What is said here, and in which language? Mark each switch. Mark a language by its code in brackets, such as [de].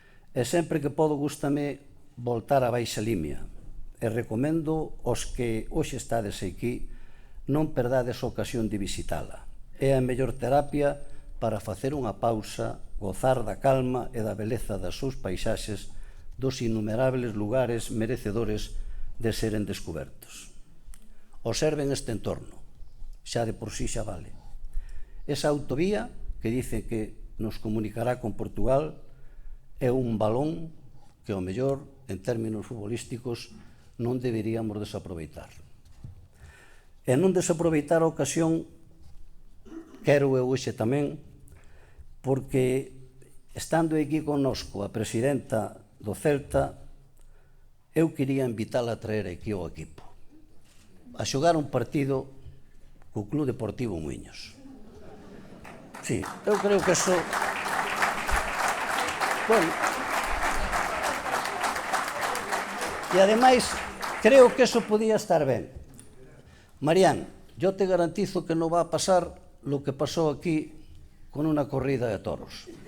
[gl] E sempre que podo gústame voltar a Baixa Limia e recomendo aos que hoxe estades aquí non perdades a ocasión de visitala. É a mellor terapia para facer unha pausa, gozar da calma e da beleza das súas paisaxes, dos innumerables lugares merecedores de seren descubertos. Observen este entorno, xa de por sí xa vale. Esa autovía que dice que nos comunicará con Portugal é un balón que, ao mellor, en términos futbolísticos, non deberíamos desaproveitar. E non desaproveitar a ocasión, quero eu hoxe tamén, porque estando aquí connosco a presidenta do Celta, eu quería invitala a traer aquí ao equipo, a xogar un partido co Club Deportivo Muiños. Sí, eu creo que eso... Bueno, e ademais, creo que eso podía estar ben. [es] Marián, yo te garantizo que no va a pasar lo que pasó aquí con una corrida de toros.